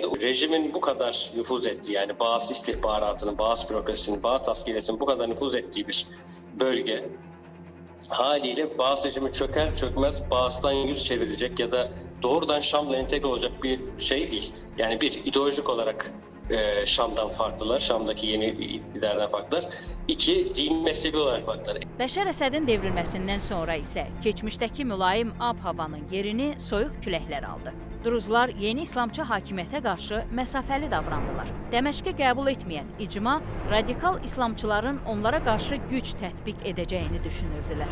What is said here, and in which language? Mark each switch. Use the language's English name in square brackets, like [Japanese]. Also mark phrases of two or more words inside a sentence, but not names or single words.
[Turkish] Rejimin bu kadar nüfuz ettiği, yani Baas istihbaratının, Baas bürokrasisinin, Baas askeriyesinin bu kadar nüfuz ettiği bir bölge haliyle Baas rejimi çöker çökmez Baas'tan yüz çevirecek ya da doğrudan Şam'la entegre olacak bir şey değil. Yani bir, ideolojik olarak Şam'dan farklılar, Şam'daki yeni iktidardan farklılar. İki, din mezhebi olarak farklılar. [Azerbaijani] Bəşər Əsədin devrilməsindən sonra isə keçmişdəki mülayim ab-havanın yerini soyuq küləklər aldı. Druzlar yeni İslamçı hakimiyyətə qarşı məsafəli davrandılar. Dəməşqə qəbul etməyən icma, radikal İslamçıların onlara qarşı güc tətbiq edəcəyini düşünürdülər.